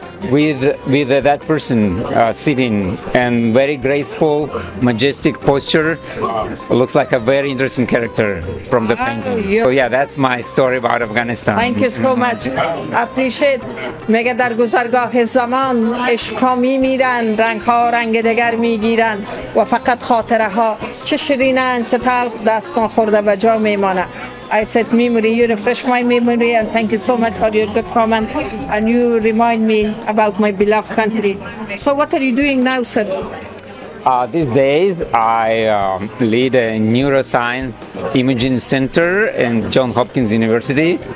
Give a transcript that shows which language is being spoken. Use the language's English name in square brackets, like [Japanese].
[English] with that person sitting and very graceful, majestic posture. Looks like a very interesting character from the painting. So yeah, that's my story about Afghanistan. Thank you so much. Appreciate. [Persian] میگه در گذرگاه زمان عشق‌ها میمیرن، رنگ‌ها رنگ دگر میگیرن و فقط خاطره ها چه شیرینن چه تلخ دستان خورده به جا میمانه. [English] I said memory, you refresh my memory, and thank you so much for your good comment, and you remind me about my beloved country. So what are you doing now, sir? These days, I lead a neuroscience imaging center in Johns Hopkins University.